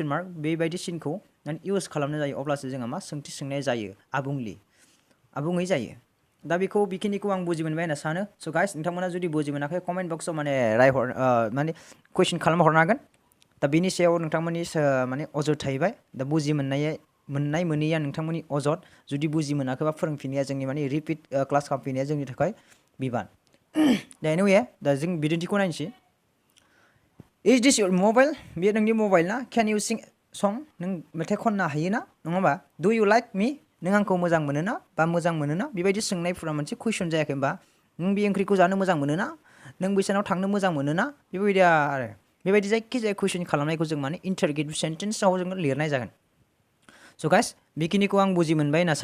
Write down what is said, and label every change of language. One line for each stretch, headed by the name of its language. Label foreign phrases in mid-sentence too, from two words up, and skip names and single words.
Bodo: मार्क बेबायदि सिनखौ इउज खालामनाय जायो अब्लासो जोंहा मा सोंथि सोंनाय जायो आबुङै जायो दा बेखौ बेखिनिखौ आं बुजि मोनबाय होनना सानो स' गाइस नोंथांमोना जुदि बुजि मोनाखै
English: comment boxआव
Bodo: माने माने कुइसन खालामहरनो हागोन दा बेनि सायाव नोंथांमोननि माने अजद थाहैबाय दा बुजि मोननाय मोनैया नोंथांमोननि अजद जुदि बुजि मोनाखैबा फोरोंफिननाया जोंनि माने
English: repeat class
Bodo: खालामफिननाया जोंनि थाखाय बिबान दा एनिवे दा जों बिदिन्थिखौ नायनोसै
English: is this your mobile
Bodo: बेयो नोंनि मबाइल ना
English: can you sing song
Bodo: नों मेथाइ खननो हायो ना नङा होमबा
English: do you like me
Bodo: नों आंखौ मोजां मोनो ना बा मोजां मोनो ना बेबायदि सोंनायफोरा मोनसे कुइसन जायाखै होमबा नों बे ओंख्रिखौ जानो मोजां मोनो ना नों बैसानाव थांनो मोजां मोनो ना बेबायदि आरो बेबायदि जायखिजाया कुइसन खालामनायखौ जों माने
English: interrogative sentenceआव
Bodo: जों लिरनाय जागोन
English: so guys
Bodo: बेखिनिखौ आं बुजि मोनबाय होनना